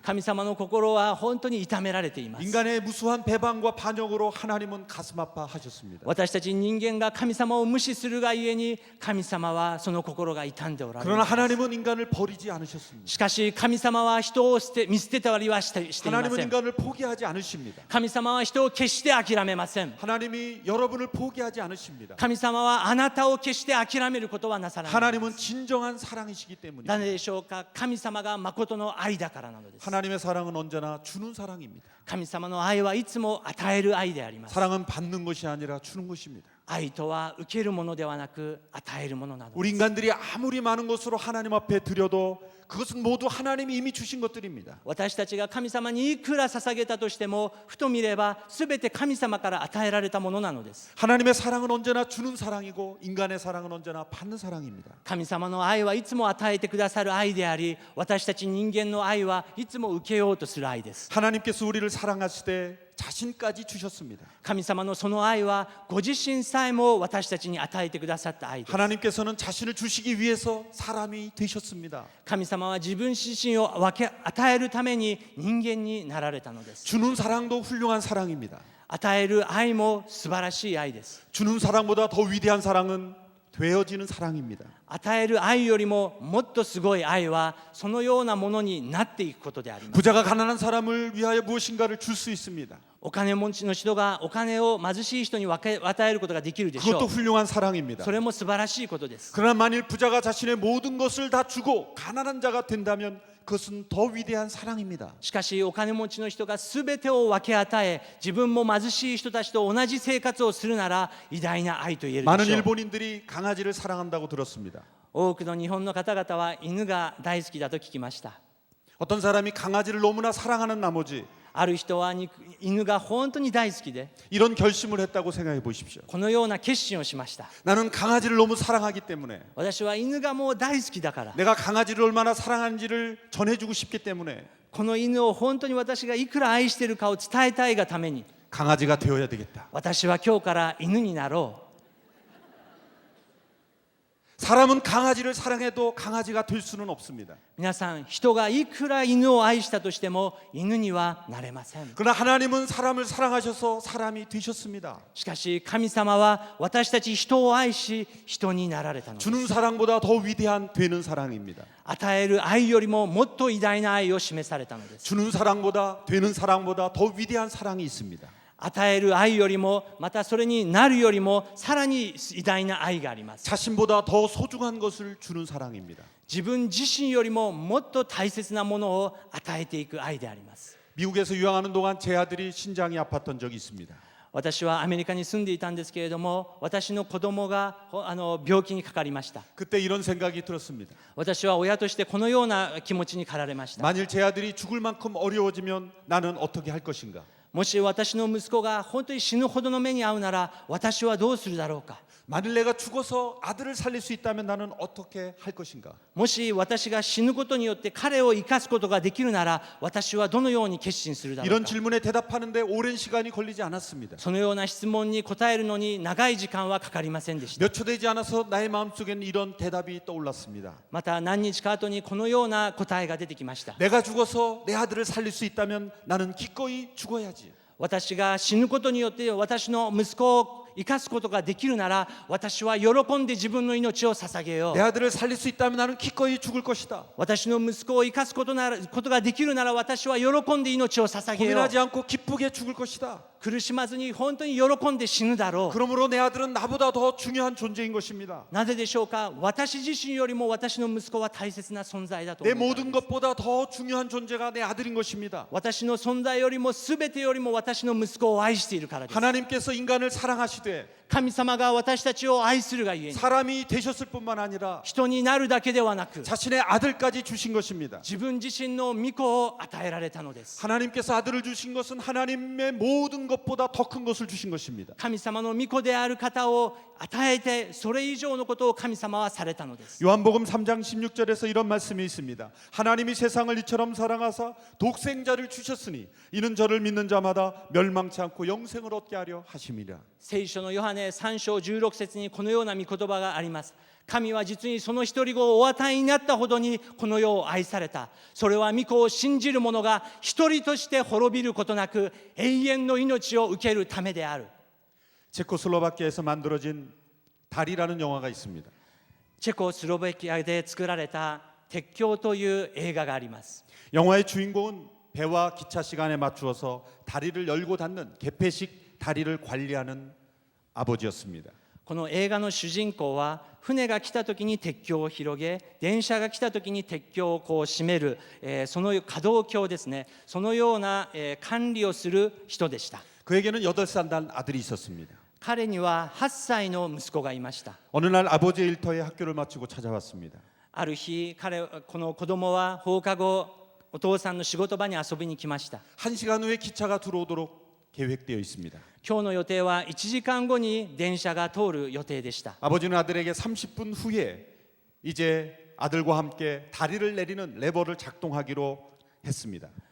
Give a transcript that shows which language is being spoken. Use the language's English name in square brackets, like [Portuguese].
[Japanese] 神様の心は本当に痛められています。 [Korean] 인간의 무수한 배반과 반역으로 하나님은 가슴 아파하셨습니다. [Japanese] 私たち人間が神様を無視するがゆえに神様はその心が痛んでおられる。 [Korean] 그러나 하나님은 인간을 버리지 않으셨습니다. [Japanese] しかし神様は人を見捨てたりはしていま [Korean] 하나님은 [Japanese] せん。 [Korean] 인간을 포기하지 않으십니다. [Japanese] 神様は人を決して諦めません。 [Korean] 하나님이 여러분을 포기하지 않으십니다. [Japanese] 神様はあなたを決して諦めることはなさらない。 [Korean] 하나님은 진정한 사랑이시기 [Japanese] な [Korean] 때문입니다. [Japanese] ぜでしょうか。神様が誠の愛だからなのです。 [Korean] 하나님의 사랑은 언제나 주는 사랑입니다. [Japanese] 神様の愛はいつも与える愛であります。 [Korean] 사랑은 받는 것이 아니라 주는 것입니다. [Japanese] 愛とは受けるものではなく与えるものなの [Korean] 우리 [Japanese] です。 [Korean] 인간들이 아무리 많은 것으로 하나님 앞에 드려도 그것은 모두 하나님이 이미 주신 것들입니다. [Japanese] 私たちが神様にいくら捧げたとしてもふと見れば全て神様から与えられたものなのです。 [Korean] 하나님의 사랑은 언제나 주는 사랑이고 인간의 사랑은 언제나 받는 사랑입니다. [Japanese] 神様の愛はいつも与えてくださる愛であり、私たち人間の愛はいつも受けようとする愛です。 [Korean] 하나님께서 우리를 사랑하실 때 자신까지 주셨습니다. [Japanese] 神様のその愛はご自身さえも私たちに与えてくださった愛です。 [Korean] 하나님께서는 자신을 주시기 위해서 사람이 되셨습니다. [Japanese] 神様は自分自身を与えるために人間になられたのです。 [Korean] 주는 사랑도 훌륭한 사랑입니다. [Japanese] 与える愛も素晴らしい愛です。 [Korean] 주는 사랑보다 더 위대한 사랑은 되어지는 사랑입니다. [Japanese] 与える愛よりももっとすごい愛はそのようなものになっていくことであります。 [Korean] 부자가 가난한 사람을 위하여 무엇인가를 줄 수 있습니다. [Japanese] お金持ちの人がお金を貧しい人に与えることができるでしょ [Korean] 그것도 [Japanese] う。 [Korean] 훌륭한 사랑입니다. [Japanese] それも素晴らしいことです。 [Korean] 그러나 만일 부자가 자신의 모든 것을 다 주고 가난한 자가 된다면 그것은 더 위대한 사랑입니다. [Japanese] しかしお金持ちの人が全てを分け与え自分も貧しい人たちと同じ生活をするなら偉大な愛と言えるで [Korean] 많은 [Japanese] しょう。 [Korean] 일본인들이 강아지를 사랑한다고 들었습니다. [Japanese] 多くの日本の方々は犬が大好きだと聞きました。 [Korean] 어떤 사람이 강아지를 너무나 사랑하는 나머지 [Japanese] ある人は犬が本当に大好きで [Korean] 이런 결심을 했다고 생각해 보십시오. [Japanese] このような決心をしました。 [Korean] 나는 강아지를 너무 사랑하기 때문에 [Japanese] 私は犬がもう大好きだから [Korean] 내가 강아지를 얼마나 사랑하는지를 전해주고 싶기 때문에 [Japanese] この犬を本当に私がいくら愛しているかを伝えたいがために [Korean] 강아지가 되어야 되겠다. [Japanese] 私は今日から犬になろう。 [Korean] 사람은 강아지를 사랑해도 강아지가 될 수는 없습니다. [Japanese] 皆さん人がいくら犬を愛したとしても犬にはなれません。 [Korean] 그러나 하나님은 사람을 사랑하셔서 사람이 되셨습니다. [Japanese] しかし神様は私たち人を愛し人になられたのです。 [Korean] 주는 사랑보다 더 위대한 되는 사랑입니다. [Japanese] 与える愛よりももっと偉大な愛を示されたのです。 [Korean] 주는 사랑보다 되는 사랑보다 더 위대한 사랑이 있습니다. [Japanese] 与える愛よりもまたそれになるよりもさらに偉大な愛があります。 [Korean] 자신보다 더 소중한 것을 주는 사랑입니다. [Japanese] 自分自身よりももっと大切なものを与えていく愛であります。 [Korean] 미국에서 유학하는 동안 제 아들이 신장이 아팠던 적이 있습니다. [Japanese] 私はアメリカに住んでいたんですけれども、私の子供が病気にかかりました。 [Korean] 그때 이런 생각이 들었습니다. [Japanese] 私は親としてこのような気持ちに駆られました。 [Korean] 만일 제 아들이 죽을 만큼 어려워지면 나는 어떻게 할 것인가? [Japanese] もし私の息子が本当に死ぬほどの目に遭うなら、私はどうするだろうか。 [Korean] 만일 내가 죽어서 아들을 살릴 수 있다면 나는 어떻게 할 것인가? [Japanese] もし私が死ぬことによって彼を生かすことができるなら、私はどのように決心するだろう [Korean] 이런 [Japanese] か。 [Korean] 질문에 대답하는데 오랜 시간이 걸리지 않았습니다. [Japanese] そのような質問に答えるのに長い時間はかかりませんでした。 [Korean] 몇 초 되지 않아서 나의 마음속에는 이런 대답이 떠올랐습니다. [Japanese] また何日か後にこのような答えが出てきました。 [Korean] 내가 죽어서 내 아들을 살릴 수 있다면 나는 기꺼이 죽어야지. [Japanese] 私が死ぬことによって私の息子を生かすことができるなら、私は喜んで自分の命を捧げよ [Korean] 내 [Japanese] う。 [Korean] 아들을 살릴 수 있다면 나는 기꺼이 죽을 것이다. [Japanese] 私の息子を生かすことができるなら、私は喜んで命を捧げよう。 [Korean] 고민하지 않고 기쁘게 죽을 것이다. [Japanese] 苦しまずに本当に喜んで死ぬだろう。 [Korean] 그러므로 내 아들은 나보다 더 중요한 존재인 것입니다. [Japanese] なぜでしょうか。私自身よりも私の息子は大切な存在だと [Korean] 내 [Japanese] 思うからです。 [Korean] 것보다 더 중요한 존재가 내 아들인 것입니다. [Japanese] 私の存在よりも全てよりも私の息子を愛しているからです。 [Korean] 하나님께서 인간을 사랑하시되 [Japanese] 神様が私たちを愛するがゆえに、 [Korean] 사람이 되셨을 뿐만 아니라 [Japanese] 人になるだけではなく [Korean] 자신의 아들까지 주신 것입니다. [Japanese] 自分自身の御子を与えられたのです。 [Korean] 하나님께서 아들을 주신 것은 하나님의 모든 것보다 더 큰 것을 주신 것입니다. [Japanese] 神様の御子である方を与えて、それ以上のことを神様はされたのです。 [Korean] 요한복음 3장 16절에서 이런 말씀이 있습니다. 하나님이 세상을 이처럼 사랑하사 독생자를 주셨으니 이는 저를 믿는 자마다 멸망치 않고 영생을 얻게 하려 하심이라. [Japanese] 聖書のヨハネ3章16節にこのような御言葉があります。神は実にその一人子をお与えになったほどにこの世を愛された。それは御子を信じる者が一人として滅びることなく永遠の命を受けるためである。 [Korean] 체코슬로바키아에서 만들어진 달이라는 영화가 있습니다. [Japanese] チェコスロバキアで作られた鉄橋という映画があります。 [Korean] 영화의 주인공은 배와 기차 시간에 맞추어서 다리를 열고 닫는 개폐식 다리를 관리하는 아버지였습니다. [Japanese] この映画の主人公は船が来た時に鉄橋を広げ、電車が来た時に鉄橋をこう閉める、その可動橋ですね、そのような、管理をする人でした。 [Korean] 그에게는 8살 난 아들이 있었습니다. [Japanese] 彼には8歳の息子がいました。 [Korean] 어느 날 아버지의 일터에 학교를 마치고 찾아왔습니다. [Japanese] ある日この子供は放課後お父さんの仕事場に遊びに来ました。 [Korean] 1시간 후에 기차가 들어오도록 계획되어 있습니다. [Japanese] 今日の予定は1時間後に電車が通る予定でした。 [Korean] 아버지는 아들에게 30분 후에 이제 아들과 함께 다리를 내리는 레버를 작동하기로 했습니다.